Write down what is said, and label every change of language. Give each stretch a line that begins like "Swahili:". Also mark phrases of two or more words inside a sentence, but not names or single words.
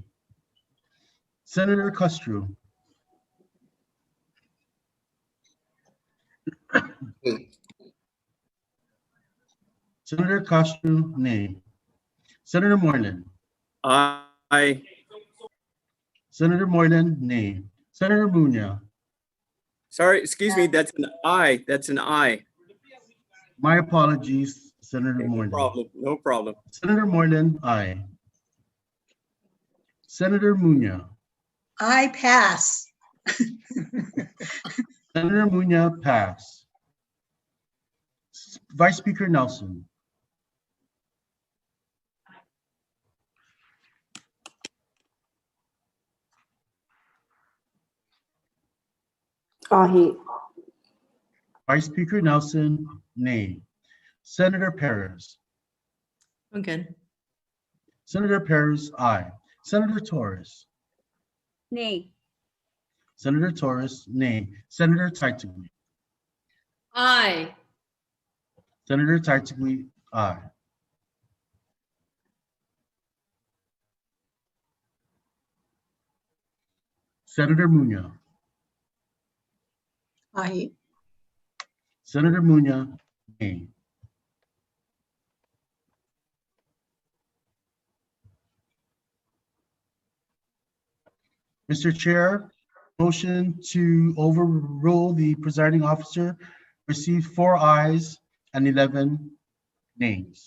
English: Senator Castro. Senator Castro, nay. Senator Moreland. Aye. Senator Moreland, nay. Senator Munya. Sorry, excuse me, that's an aye. That's an aye. My apologies, Senator Moreland. No problem. Senator Moreland, aye. Senator Munya. I pass. Senator Muñoz, pass. Vice Speaker Nelson. Aye. Vice Speaker Nelson, nay. Senator Perez. Again. Senator Perez, aye. Senator Torres. Nay. Senator Torres, nay. Senator Titugli. Aye. Senator Titugli, aye. Senator Muñoz. Aye. Senator Muñoz, nay. Mr. Chair, motion to overrule the presiding officer received 4 ayes and 11 nays.